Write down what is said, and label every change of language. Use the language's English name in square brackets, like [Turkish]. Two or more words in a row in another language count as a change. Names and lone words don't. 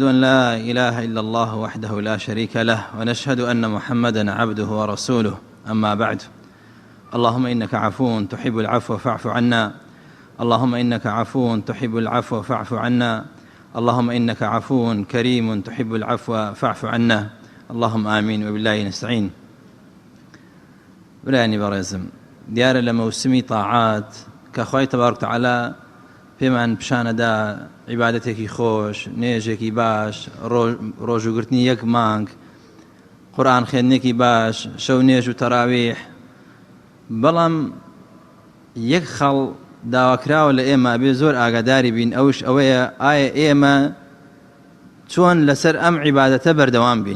[Arabic] أن لا إله إلا الله وحده لا شريك له ونشهد أن محمدا عبده ورسوله أما بعد اللهم إنك عفو تحب العفو فاعف عنا اللهم إنك عفو تحب العفو فاعف عنا اللهم إنك عفو كريم تحب العفو فاعف عنا اللهم آمين وبالله نستعين. [Central Kurdish] براني برزم دیارە لە مەوسمی تاعات کە خوای تەبارەک و تەعالا پێمان پیشانەدا عیبادەتێکی خۆش، نوێژێکی باش، ڕۆژوگرتنی یەک مانگ، قورئان خوێندنێکی باش، شەو نوێژ و تەراویح. بەڵام یەک خەڵ داواکراوە لە ئێمە بێ زۆر ئاگاداری بین، ئەوش ئەوەیە ئایا ئێمە چۆن لەسەر ئەم عیبادەتە بەردەوام بین.